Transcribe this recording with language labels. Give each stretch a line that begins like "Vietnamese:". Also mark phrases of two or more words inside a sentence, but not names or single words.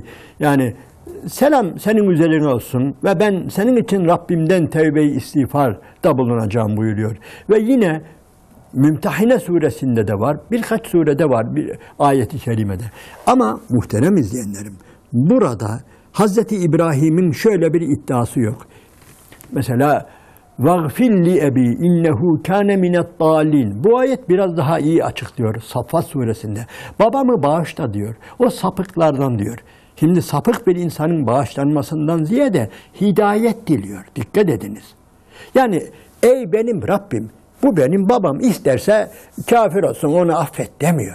Turkish: Yani selam senin üzerine olsun ve ben senin için Rabbimden tevbe-i istiğfarda bulunacağım buyuruyor. Ve yine Mümtehine suresinde de var, birkaç surede var bir ayet-i kerimede. Ama muhterem izleyenlerim, burada Hazreti İbrahim'in şöyle bir iddiası yok.
Arabic: Mesela وَغْفِرْ لِأَبِي اِنَّهُ كَانَ مِنَ الضَّالِينَ.
Turkish: Bu ayet biraz daha iyi açıklıyor Saffat suresinde. Babamı bağışla diyor, o sapıklardan diyor. Şimdi sapık bir insanın bağışlanmasından ziyade hidayet diliyor. Dikkat ediniz. Yani ey benim Rabbim, bu benim babam, isterse kafir olsun onu affet demiyor.